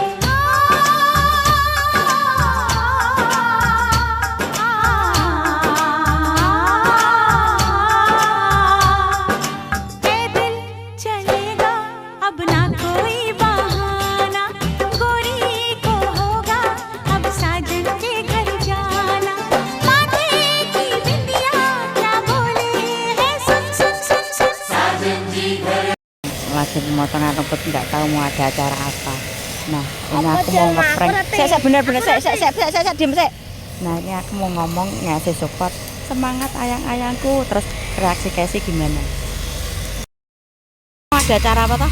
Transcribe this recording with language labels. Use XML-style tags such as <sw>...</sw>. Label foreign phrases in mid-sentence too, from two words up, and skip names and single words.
<hi>ए दिल चलेगा अब ना कोई बहाना, गोरी को होगा अब साजन के घर जाना, माथे की बिंदिया क्या बोले है सुन सुन सुन सुन। साजन जी घर</hi> <id>Lagi pemotongan rambut, nggak tahu mau ada acara apa. Nah, ini aku mau ngeprank. Saya bener-bener saya diem saya. Nah, ini aku mau ngomong ngasih support, semangat ayang-ayangku. Terus reaksi Casey gimana? Ada acara apa toh?</id>